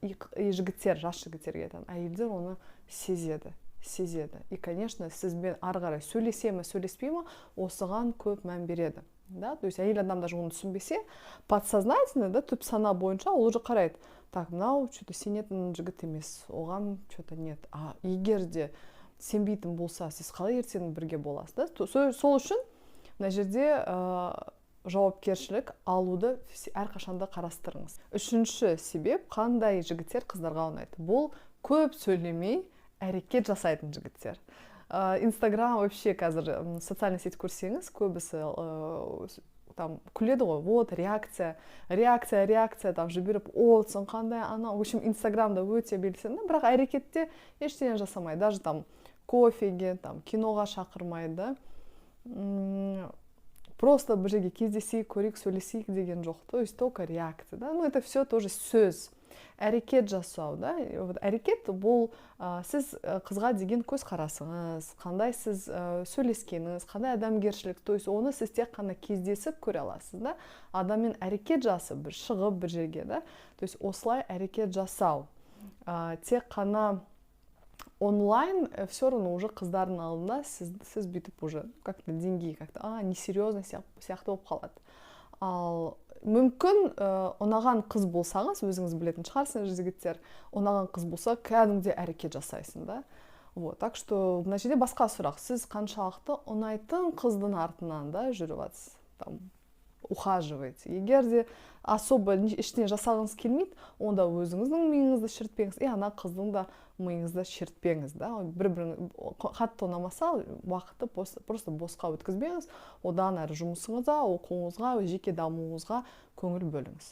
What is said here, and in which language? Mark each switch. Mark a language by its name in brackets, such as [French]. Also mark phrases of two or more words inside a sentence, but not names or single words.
[Kazakh] И жігіттер, жас жігіттерге айтамын, әйелдер оны сезеді. [Russian] И, конечно, [Kazakh] сізбен ары қарай сөйлесе ме, сөйлеспей ме, осыған көп мән береді. [Russian] То есть [Kazakh] әйел адам даже оны түсінбесе, подсознательно, түп сана бойынша ол уже қарайды. Так, мынау что-то сенетін жігіт емес, оған [Russian] что-то нет. [Kazakh] Егер де сенбейтін болса, сіз қалай ертең бірге боласыз? Сол үшін мына жерде жауапкершілік алуды әрқашанда қарастырыңыз. Үшінші себеп, қандай жігіттер қыздарға ұнайды? Бұл көп сөйлемей әрекет жасайтын жігіттер. Инстаграм вообще қазір [Russian] социальный сеть [Kazakh] көрсеңіз, көбісі күледі ғой, [Russian] вот реакция, [Kazakh] жіберіп, отсын, қандай ана. [Russian] В общем, [Kazakh] Инстаграмда өте белсенді, бірақ әрекетте ештеңе жасамайды. Даже кофеге, киноға шақырмайды. Просто бір жерге кездесейік, көрейік, сөйлесейік деген жоқ. [Russian] То есть только реакция. Это все тоже [Kazakh] сөз. әрекет жасау, да? Әрекет бұл сіз қызға деген көзқарасыңыз, қандай сіз сөйлескеніңіз, қандай адамгершілік, [Russian] то есть [Kazakh] оны сіз тек қана кездесіп көре аласыз, да? Адаммен әрекет жасап, бір шығып бір жерге, да? [Russian] То есть [Kazakh] осылай әрекет жасау. Тек қана онлайн [Russian] все равно уже [Kazakh] қыздардың алдында сіз бүйтіп [Russian] уже как-то [Kazakh] деңгей [Russian] как-то несерьезно [Kazakh] сияқты болып қалады. Ал мүмкін ұнаған қыз болсаңыз, өзіңіз білетін шығарсыңыз, жігіттер, ұнаған қыз болса, кәдімгідей әрекет жасайсың, да? [Russian] Вот, так что [Kazakh] мына жерде басқа сұрақ, сіз қаншалықты ұнайтын қыздың артынан да жүріп жатсыз, [Russian] там ухаживаете. [Kazakh] Егер де особо ештеңе жасағыңыз келмейді, онда өзіңіздің миыңызды шірітпеңіз, ана қыздың да миыңызды шірітпеңіз, да? Бір-бірін қатты ұнамаса, уақытты просто босқа өткізбеңіз, одан әрі жұмысыңызға, оқуыңызға, жеке дамуыңызға көңіл бөліңіз.